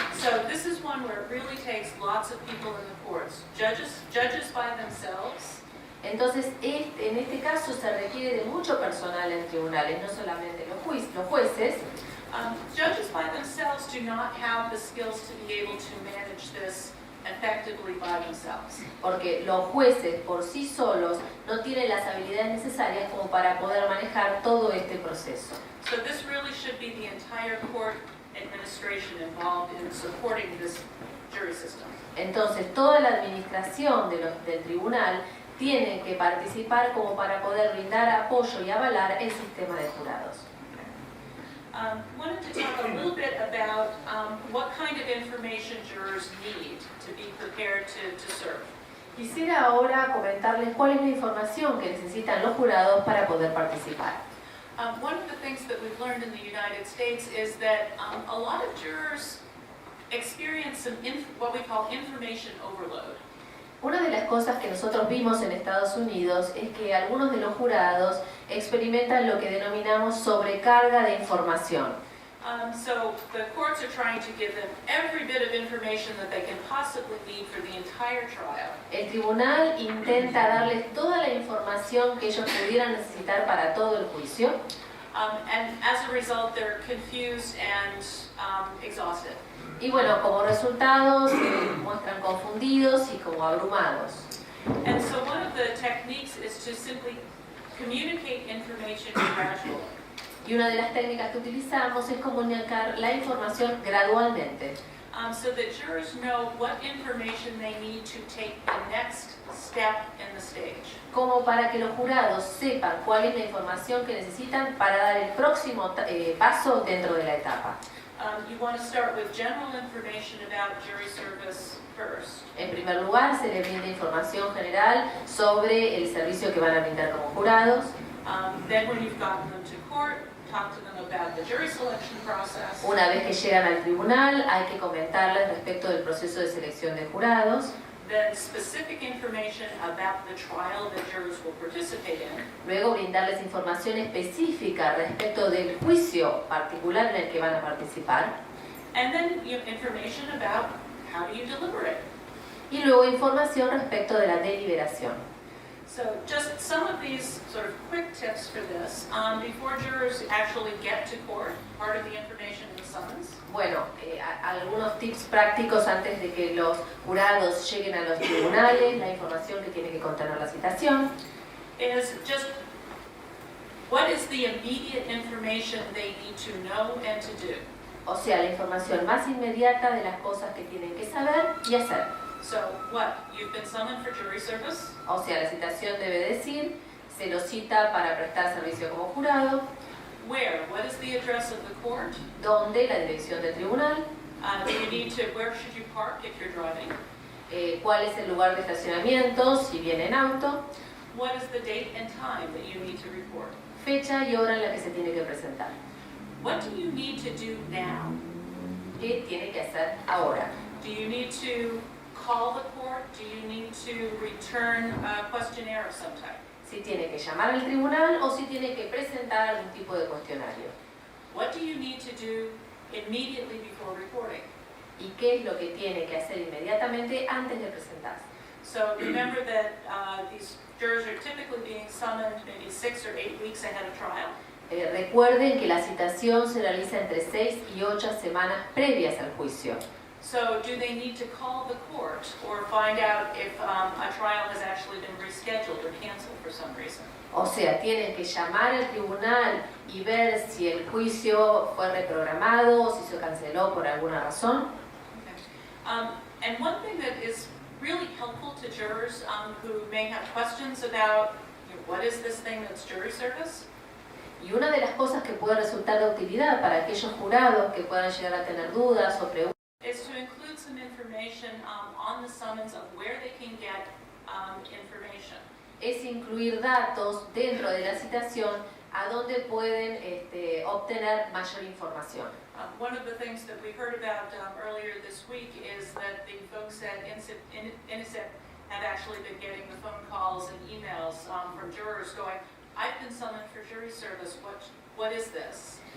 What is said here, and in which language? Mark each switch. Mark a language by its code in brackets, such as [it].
[en] So this is one where it really takes lots of people in the courts. Judges by themselves. [es] Entonces, en este caso se requiere de mucho personal en tribunales, no solamente los jueces. [en] Judges by themselves do not have the skills to be able to manage this effectively by themselves. [es] Porque los jueces por sí solos no tienen las habilidades necesarias como para poder manejar todo este proceso. [en] So this really should be the entire court administration involved in supporting this jury system. [es] Entonces, toda la administración del tribunal tiene que participar como para poder brindar apoyo y avalar el sistema de jurados. [en] Wanted to talk a little bit about what kind of information jurors need to be prepared to serve. [es] Quisiera ahora comentarles cuál es la información que necesitan los jurados para poder participar. [en] One of the things that we've learned in the United States is that a lot of jurors experience some what we call information overload. [es] Una de las cosas que nosotros vimos en Estados Unidos es que algunos de los jurados experimentan lo que denominamos sobrecarga de información. [en] So the courts are trying to give them every bit of information that they can possibly need for the entire trial. [es] El tribunal intenta darles toda la información que ellos pudieran necesitar para todo el juicio. [en] And as a result, they're confused and exhausted. [es] Y bueno, como resultado se muestran confundidos y como abrumados. [en] And so one of the techniques is to simply communicate information gradually. [es] Y una de las técnicas que utilizamos es comunicar la información gradualmente. [en] So that jurors know what information they need to take the next step in the stage. [es] Como para que los jurados sepan cuál es la información que necesitan para dar el próximo paso dentro de la etapa. [en] You want to start with general information about jury service first. [es] En primer lugar, se les brinda información general sobre el servicio que van a brindar como jurados. [en] Then when you've gotten them to court, talk to them about the jury selection process. [es] Una vez que llegan al tribunal, hay que comentarles respecto del proceso de selección de jurados. [en] Then specific information about the trial that jurors will participate in. [es] Luego brindarles información específica respecto del juicio particular en el que van a participar. [en] And then information about how do you deliberate. [es] Y luego información respecto de la deliberación. [en] So just some of these sort of quick tips for this. Before jurors actually get to court, part of the information in the summons. [es] Bueno, algunos tips prácticos antes de que los jurados lleguen a los tribunales, la información que tiene que contener la citación. [en] Is just what is the immediate information they need to know and to do. [es] O sea, la información más inmediata de las cosas que tienen que saber y hacer. [en] So what? You've been summoned for jury service. [es] O sea, la citación debe decir, se lo cita para prestar servicio como jurado. [en] Where? What is the address of the court? [es] ¿Dónde? La dirección del tribunal. [en] Do you need to? Where should you park if you're driving? [es] ¿Cuál es el lugar de estacionamiento si viene en auto? [en] What is the date and time that you need to report? [es] Fecha y hora en la que se tiene que presentar. [en] What do you need to do now? [es] ¿Qué tiene que hacer ahora? [en] Do you need to call the court? Do you need to return a questionnaire of some type? [es] Si tiene que llamar al tribunal o si tiene que presentar algún tipo de cuestionario. [en] What do you need to do immediately before reporting? [es] ¿Y qué es lo que tiene que hacer inmediatamente antes de presentarse? [en] So remember that these jurors are typically being summoned maybe 6 or 8 weeks ahead of trial. [es] Recuerden que la citación se realiza entre 6 y 8 semanas previas al juicio. [en] So do they need to call the court or find out if a trial has actually been rescheduled or canceled for some reason? [es] O sea, tienen que llamar al tribunal y ver si el juicio fue reprogramado o si se canceló por alguna razón. [en] And one thing that is really helpful to jurors who may have questions about what is this thing that's jury service? [es] Y una de las cosas que puede resultar de utilidad para aquellos jurados que puedan llegar a tener dudas o preguntas Is to include some information on the summons of where they can get information. es incluir datos dentro de la citación a donde pueden obtener mayor información. [en] One of the things that we heard about earlier this week is that the folks at INICEP have actually been getting the phone calls and emails from jurors going, I've been summoned for jury service, what is this?